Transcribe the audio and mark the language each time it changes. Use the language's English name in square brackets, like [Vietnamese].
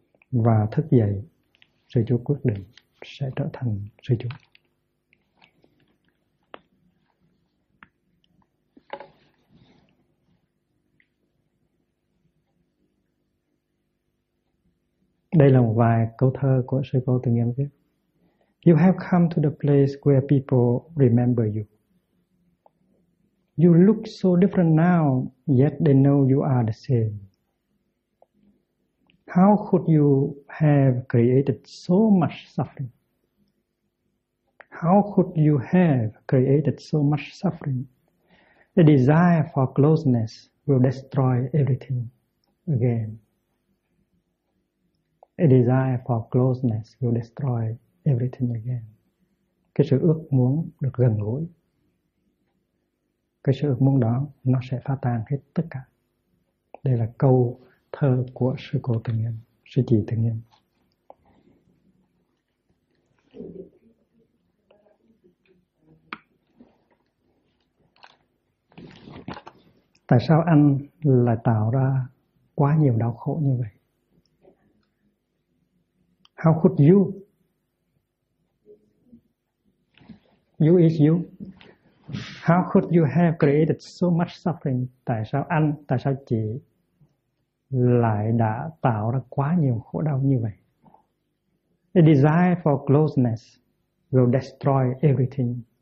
[Vietnamese] Và thức dậy, sư chú quyết định sẽ trở thành sư chú. Đây là một vài câu thơ của sư cô từng em viết. [English] You have come to the place where people remember you. You look so different now, yet they know you are the same. How could you have created so much suffering? How could you have created so much suffering? The desire for closeness will destroy everything again. A desire for closeness will destroy everything again. [Vietnamese] Cái sự ước muốn được gần gũi, cái sự ước muốn đó nó sẽ phá tan hết tất cả. Đây là câu thơ của sư cô Thường Nghiêm, sư chị Thường Nghiêm. Tại sao anh lại tạo ra quá nhiều đau khổ như vậy? [English] How could you? You is you. How could you have created so much suffering? [Vietnamese] Tại sao anh, tại sao chị lại đã tạo ra quá nhiều khổ đau như vậy? [English] The desire for closeness will destroy everything.